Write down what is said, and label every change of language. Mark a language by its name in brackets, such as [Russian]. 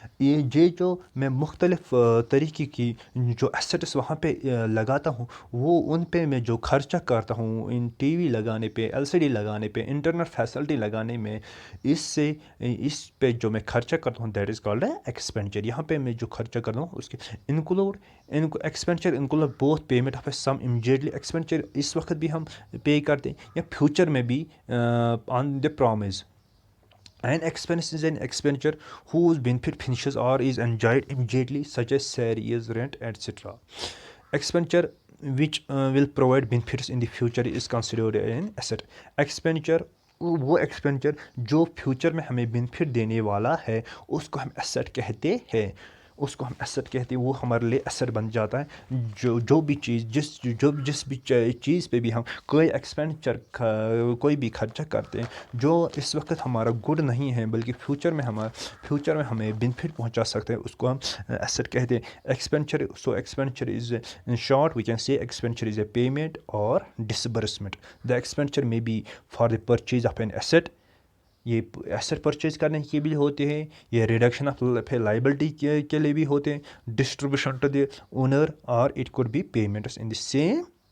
[Urdu] یہ جو میں مختلف طریقے کی جو ایسٹس وہاں پہ لگاتا ہوں، وہ ان پہ میں جو خرچہ کرتا ہوں، ان ٹی وی لگانے پہ، LCD لگانے پہ، انٹرنیٹ فیسلٹی لگانے میں، اس پہ جو میں خرچہ کرتا ہوں، [English] That is called expenditure. [Urdu] یہاں پہ میں جو خرچہ کرتا ہوں اس کے [English] Expenditure include both payment of some immediately. [Urdu] Expenditure اس وقت بھی ہم پے کرتے ہیں یا فیوچر میں بھی [English] On the promise. An expense is an expenditure whose benefit finishes or is enjoyed immediately, such as salaries, rent, etc. Expenditure which will provide benefits in the future is considered an asset. [Urdu] Expenditure وہ expenditure جو future میں ہمیں benefit دینے والا ہے، اس کو ہم asset کہتے ہیں. وہ ہمارے لیے ایسٹ بن جاتا ہے. جو بھی چیز جس بھی چیز پہ بھی ہم کوئی ایکسپینڈیچر کوئی بھی خرچہ کرتے ہیں جو اس وقت ہمارا گڈ نہیں ہے، بلکہ فیوچر میں ہمیں بینیفٹ پہنچا سکتے ہیں، اس کو ہم ایسٹ کہتے ہیں. [English] Expenditure is in short we can say expenditure is a payment or disbursement. The expenditure may be for the purchase of an asset. [Urdu] یہ ایسٹ پرچیز کرنے کے بھی ہوتے ہیں، یہ ریڈکشن آف لائبلٹی کے لیے بھی ہوتے ہیں، [English] Distribution to the owner, or it could be payments in the same.